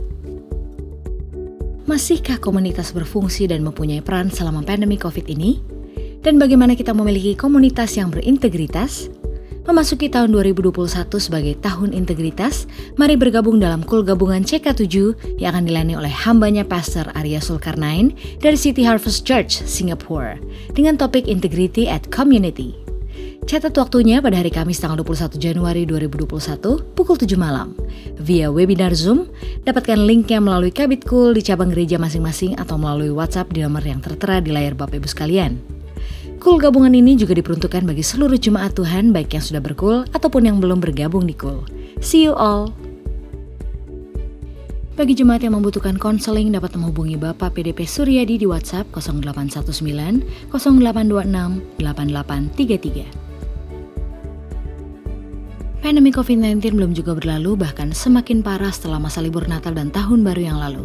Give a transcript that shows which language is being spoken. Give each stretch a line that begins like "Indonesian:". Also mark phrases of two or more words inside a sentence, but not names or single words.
Indonesian: Masihkah komunitas berfungsi dan mempunyai peran selama pandemi COVID ini? Dan bagaimana kita memiliki komunitas yang berintegritas? Memasuki tahun 2021 sebagai tahun integritas, mari bergabung dalam Kul Gabungan CK7 yang akan dilayani oleh hambanya Pastor Arya Zulkarnain dari City Harvest Church, Singapura, dengan topik
English: Integrity at Community.
Indonesian: Catat waktunya pada hari Kamis tanggal 21 Januari 2021 pukul 7 malam. Via webinar Zoom, dapatkan linknya melalui Kabit Kul di cabang gereja masing-masing atau melalui WhatsApp di nomor yang tertera di layar Bapak Ibu sekalian. Kul gabungan ini juga diperuntukkan bagi seluruh jemaat Tuhan baik yang sudah berkul ataupun yang belum bergabung di Kul.
English: See you all!
Indonesian: Bagi jemaat yang membutuhkan konseling dapat menghubungi Bapak PDP Suryadi di WhatsApp 0819 0826 8833. Pandemi COVID-19 belum juga berlalu, bahkan semakin parah setelah masa libur Natal dan Tahun Baru yang lalu.